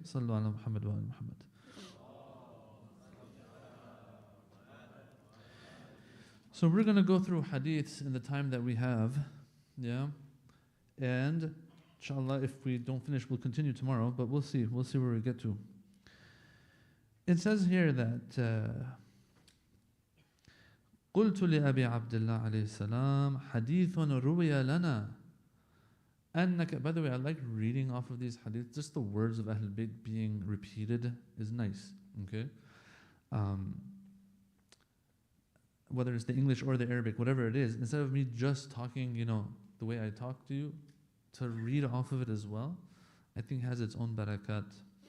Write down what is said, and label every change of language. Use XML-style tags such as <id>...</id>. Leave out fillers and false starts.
<ar>Sallu ala Muhammad wa ala Muhammad.</ar> <en>So we're going to go through hadiths in the time that we have. Yeah? And inshallah, if we don't finish, we'll continue tomorrow, but we'll see. We'll see where we get to. It says here that</en> <ar>قلت لأبي عبد الله عليه السلام حديث روي لنا أنك.</ar> <en>By the way, I like reading off of these hadiths. Just the words of Ahlul Bayt being repeated is nice. Okay, whether it's the English or the Arabic, whatever it is, instead of me just talking, the way I talk to you, to read off of it as well, I think has its own barakat.</en>